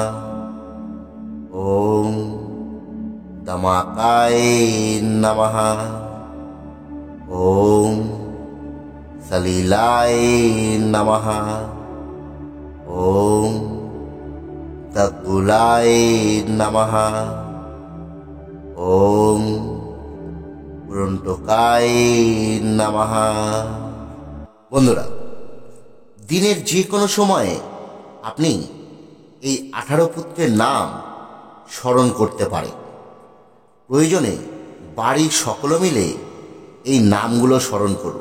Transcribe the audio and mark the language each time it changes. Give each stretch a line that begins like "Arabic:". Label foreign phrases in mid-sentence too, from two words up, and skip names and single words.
Sanskrit: ওম দমাকায় নমঃ। ওম সলিলায় নমঃ। ওম তকুলায় নমঃ। ওম পুরন্তকায় নমঃ।
Bangla: বন্ধুরা, দিনের যে কোনো সময়ে আপনি এই 18 পুত্রের নাম স্মরণ করতে পারেন। প্রয়োজনে বাড়ির সকলে মিলে এই নামগুলো স্মরণ করুন।